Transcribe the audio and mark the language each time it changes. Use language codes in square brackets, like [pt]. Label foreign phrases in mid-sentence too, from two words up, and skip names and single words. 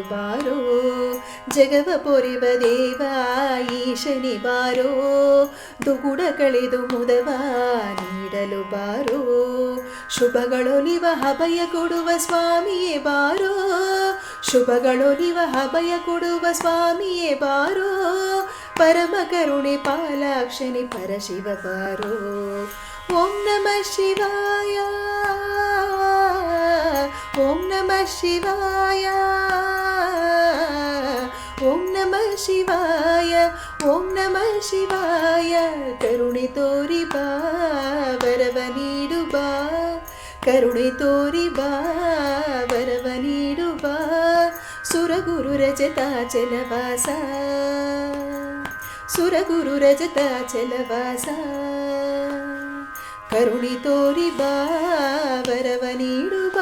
[kn] ಬಾರೋ ಜಗವ ಪೊರೆವ ದೇವ ಈಶನೆ ಬಾರೋ ದುಗುಡ ಕಳೆದು ಮುದವ ನೀಡಲು ಬಾರೋ ಶುಭಗಳೊಲಿವ ಅಭಯ ಕೊಡುವ ಸ್ವಾಮಿಯೇ ಬಾರೋ ಶುಭಗಳೊಲಿವ ಅಭಯ ಕೊಡುವ ಸ್ವಾಮಿಯೇ ಬಾರೋ ಪರಮ ಕರುಣೆ ಪಾಲಾಕ್ಷನೆ ಪರಶಿವ ಬಾರೋ [sa] ಓಂ ನಮಃ ಶಿವಾಯ ಓಂ ನಮಃ ಶಿವಾಯ ಓಂ ನಮಃ ಶಿವಾಯ ಓಂ ನಮಃ ಶಿವಾಯ [kn] ಕರುಣೆ ತೋರಿ ಬಾ ವರವ ನೀಡು ಬಾ ಕರುಣೆ ತೋರಿ ಬಾ ವರವ ನೀಡು ಬಾ ಸುರಗುರು ರಜತಾಚಲವಾಸ ಸುರಗುರು ರಜತಾಚಲವಾಸ ಕರುಣೆ ತೋರಿ ಬಾ ವರವ ನೀಡು